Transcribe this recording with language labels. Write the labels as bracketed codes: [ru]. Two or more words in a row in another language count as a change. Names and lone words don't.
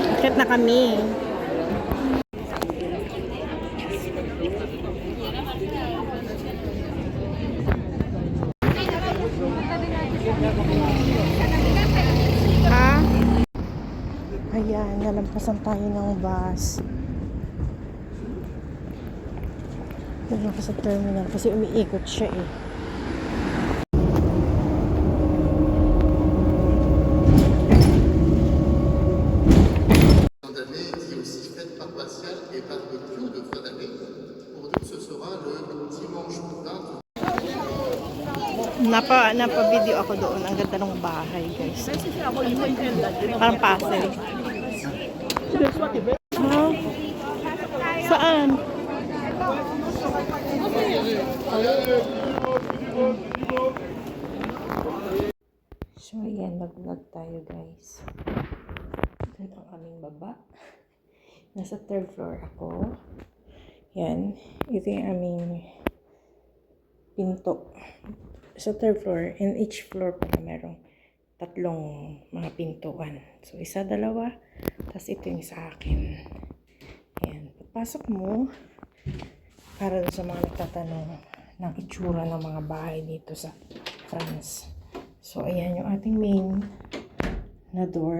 [tl] Aakyat na kami. Ha? Ayan, nalampasan tayo ng bus. Doon ako sa terminal kasi umiikot siya eh. [fr] Qui est aussi fête paroissiale et barbecue de fin d'année. Pour nous, ce sera le dimanche 20. [tl] Napa-video ako doon. Ang ganda ng bahay, guys. Parang Pasay. Huh? Saan? So, ayan. Nag-vlog tayo, guys. Ito ang aming baba. Nasa [en] third floor [tl] ako. Yan. Ito yung aming pinto. Sa [en] third floor, and each floor [tl] pala merong tatlong mga pintuan. So, isa, dalawa, tapos ito yung sa akin. Ayan. Pagpasok mo, para sa mga nagtatanong ng itsura ng mga bahay dito sa France. So, ayan yung ating main na door.